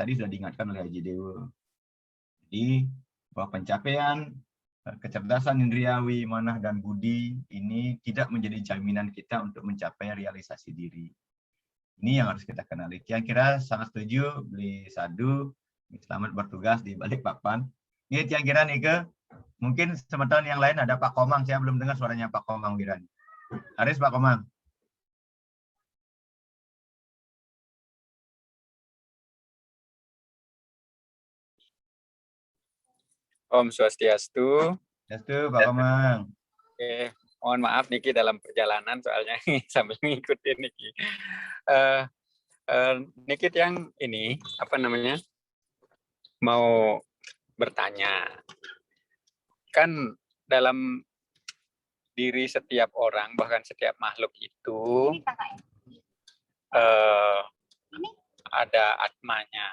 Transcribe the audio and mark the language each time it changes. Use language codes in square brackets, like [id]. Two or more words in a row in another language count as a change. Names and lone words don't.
[id] Tadi sudah diingatkan oleh Haji Dewa. Jadi bahwa pencapaian, kecerdasan indriawi, manah dan budi ini tidak menjadi jaminan kita untuk mencapai realisasi diri. Ini yang harus kita kenali. Kira-kira sangat setuju, beli sadu, selamat bertugas di balik papan. Ini kira-kira nih ke, mungkin sementara yang lain ada Pak Komang, saya belum dengar suaranya Pak Komang Wiran. Haris, Pak Komang. [ban] Om Swastiastu. Swastiastu, Pak Komang. [id] Oke, mohon maaf Niki dalam perjalanan soalnya sambil ngikutin Niki. Niki yang ini apa namanya mau bertanya, kan dalam diri setiap orang bahkan setiap makhluk itu ada atmanya.